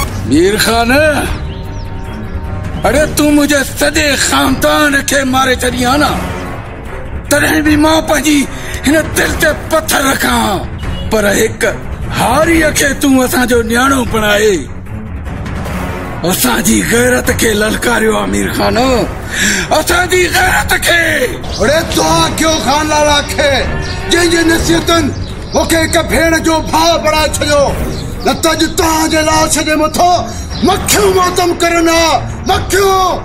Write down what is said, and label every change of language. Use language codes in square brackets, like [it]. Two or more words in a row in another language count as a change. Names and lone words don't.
[sd] मीर खान, अरे तू मुझे सजे खानदान के मारे चली आना, तॾहिं बि मां पंहिंजी हिन दिल ते पत्थर रखां, पर हिक हारीअ खे तूं असांजो न्याणो बणाए असांजी गैरत के ललकारियो। अमीर खान, असांजी गैरत के। अरे तो क्यों खान लाला खे जंहिंजी नसीहतन मूंखे हिक भेण जो भाउ बणाए छॾियो, न त अॼु तव्हांजे लाश जे मथां मक्खियूं मातम करनि हा, मक्खियूं।